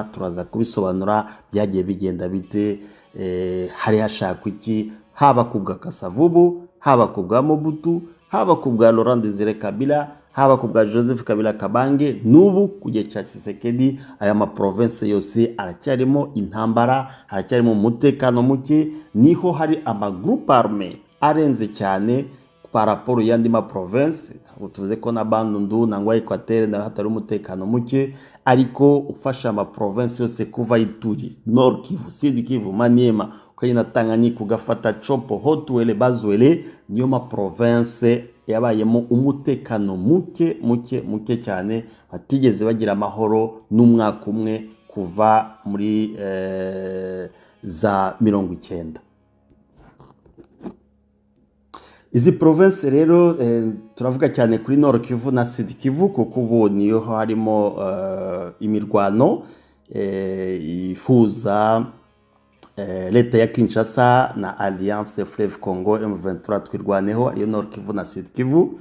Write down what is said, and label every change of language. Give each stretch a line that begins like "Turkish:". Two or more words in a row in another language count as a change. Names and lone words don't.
Kinyarwanda: Turaza kubisobanura byagiye bigenda bite, hari hashakwa iki, haba kubwa Kasavubu, haba kubwa Mobutu, haba kubwa Laurent Désiré Kabila, haba kubwa Joseph Kabila Kabange, n'ubu kujya cha Tshisekedi. Aya ma province yose aracyarimo intambara, aracyarimo umutekano muke, niho hari ama
French: groupe armé
Kinyarwanda: arenze cyane
French: par rapport
Kinyarwanda: yandi ma province. Tuvuze ko na Bandundu nangwa Equateur na hatari umutekano muke, ariko ufasha ama province yose kuva Ituri, Nord Kivu, Sud Kivu, Maniema, ukayina Tanganyika, ugafata Chopo, Haut-Uele, Bas-Uele, niyo ma province yabayemo umutekano muke cyane, batigeze bagira amahoro n'umwaka umwe kuva muri za 90. Izi province rero turavuga cyane kuri Nord Kivu na Sud Kivu, kuko ubu niyo harimo imirwano ifuza leta ya Kinshasa na Alliance Fleuve Congo M23 twirwaneho, ariyo Nord Kivu na Sud Kivu.